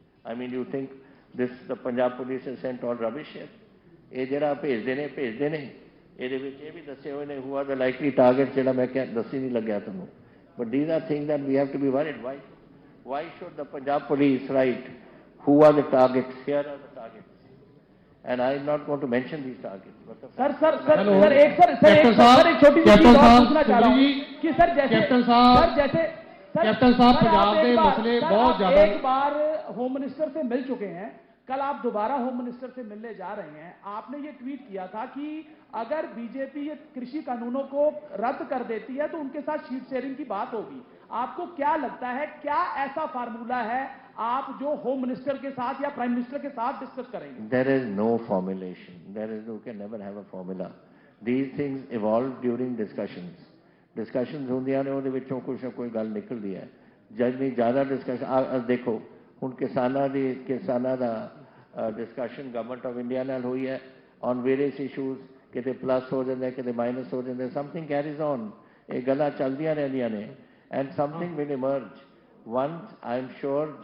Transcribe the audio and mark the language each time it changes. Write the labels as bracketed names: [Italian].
[English] I mean, you think the Punjab police has sent all rubbish here? [Punjabi] ਇਹ ਜਿਹੜਾ ਭੇਜਦੇ ਨੇ ਇਹਦੇ ਵਿੱਚ ਇਹ ਵੀ ਦੱਸੇ ਹੋਏ ਨੇ [English] who are the likely targets [Punjabi] ਜਿਹੜਾ ਮੈਂ ਕਿਹਾ ਦੱਸੀ ਨਹੀਂ ਲੱਗਿਆ ਤੁਹਾਨੂੰ [English] but these are things that we have to be worried. Why should the Punjab police write who are the targets, here are the targets, and I am not going to mention these targets. [Hindi] Sir एक छोटी सी चीज और पूछना चाह रहा हूँ कि sir जैसे कैप्टन साहब पंजाब के मसले बहुत ज्यादा एक बार होम मिनिस्टर से मिल चुके हैं, कल आप दोबारा होम मिनिस्टर से मिलने जा रहे हैं। आपने ये ट्वीट किया था कि अगर बीजेपी ये कृषि कानूनों को रद्द कर देती है तो उनके साथ शीट शेयरिंग की बात होगी। आपको क्या लगता है, क्या ऐसा फार्मूला है आप जो होम मिनिस्टर के साथ या प्राइम मिनिस्टर के साथ डिस्कस करेंगे? [English] There is no formulation. You can never have a formula. These things evolve during discussions. [Punjabi] Discussions ਹੁੰਦੀਆਂ ਨੇ ਉਹਦੇ ਵਿੱਚੋਂ ਕੁਝ ਨਾ ਕੋਈ ਗੱਲ ਨਿਕਲਦੀ ਹੈ। ਜਿੰਨੀ ਜ਼ਿਆਦਾ ਡਿਸਕਸ਼ਨ ਦੇਖੋ ਹੁਣ ਕਿਸਾਨਾਂ ਦਾ ਡਿਸਕਸ਼ਨ ਗਵਰਨਮੈਂਟ ਆਫ ਇੰਡੀਆ ਨਾਲ ਹੋਈ ਹੈ [English] on various issues, [Punjabi] ਕਿਤੇ ਪਲੱਸ ਹੋ ਜਾਂਦੇ ਕਿਤੇ ਮਾਈਨਸ ਹੋ ਜਾਂਦੇ, [English] something carries on, [Punjabi] ਇਹ ਗੱਲਾਂ ਚੱਲਦੀਆਂ ਰਹਿੰਦੀਆਂ ਨੇ [English] And something will emerge once I am sure.